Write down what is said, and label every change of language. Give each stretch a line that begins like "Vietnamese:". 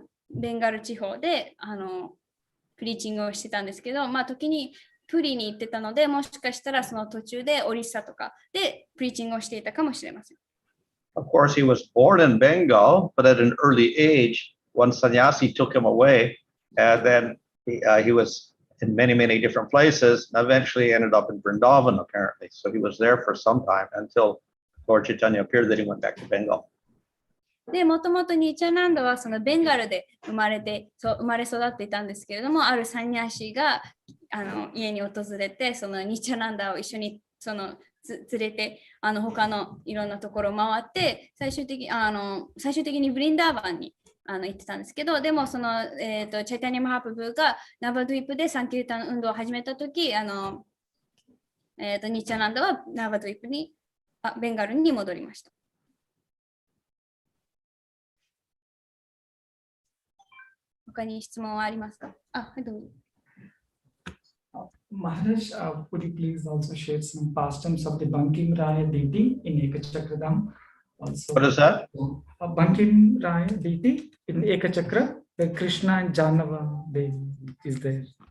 Japanese: ベンガル地方でプリーチングをしてたんですけど、時にプリに行ってたので、もしかしたらその途中でオリッサとかでプリーチングをしていたかもしれません。
English: Of course, he was born in Bengal, but at an early age, one sannyasi took him away, and then he was in many, many different places, and eventually ended up in Vrindavan, apparently. So he was there for some time until Lord Chaitanya appeared, that he went back to Bengal.
Japanese: で、もともとニチャナンダはそのベンガルで生まれ育っていたんですけれども、あるサニャシが家に訪れて、そのニチャナンダを一緒に連れて他のいろんなところを回って、最終的にブリンダーバンに行ってたんですけど、でもその、チャイタニア・マハプブがナバドゥイプでサンキルタン運動を始めたとき、ニチャナンダはナバドゥイプにベンガルに戻りました。他に質問はありますか？はい、どうぞ。
English: Maharaj, would you please also share some pastimes of the Bankim Raya deity in Ekachakradam? Also, What is that? Bankim Raya deity in Ekachakra, where Krishna and Janava is there.